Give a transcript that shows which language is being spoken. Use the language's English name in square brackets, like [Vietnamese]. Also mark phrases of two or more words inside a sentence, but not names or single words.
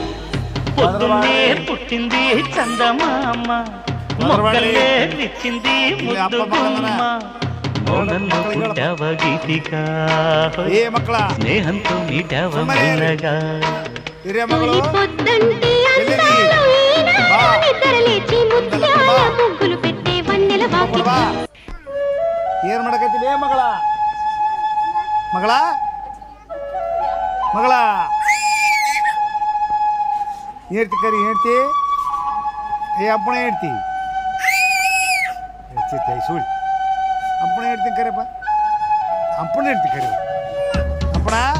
[Telugu] పొద్దున్నే పుట్టింది చందమామ, మొక్కలే విచ్చింది ముద్దు గుమ్మ, మౌనంలో పుట్టావ గీతిక, స్నేహంతో మీటావ మెల్లగా. తొలి పొద్దంటి అందాలు ఈనాడు నిద్రలేచి ముత్యాల ముగ్గులు పెట్టే వన్నెల వాకిట్లో. [Kannada] ಏನ್ ಮಾಡಕತ್ತಿ ಬೇ ಮಗಳ ಮಗಳ ಮಗಳ ಹೇಳ್ತಿ ಕರಿ ಹೇಳ್ತಿ ಏ ಅಪ್ಪಣ ಹೇಳ್ತಿ ಸುಳ್ಳು ಅಪ್ಪಣ ಹೇಳ್ತೀನಿ ಕರೆಪ್ಪ ಅಪ್ಪಣ ಹೇಳ್ತಿ ಕರಿ ಅಪ್ಪಣ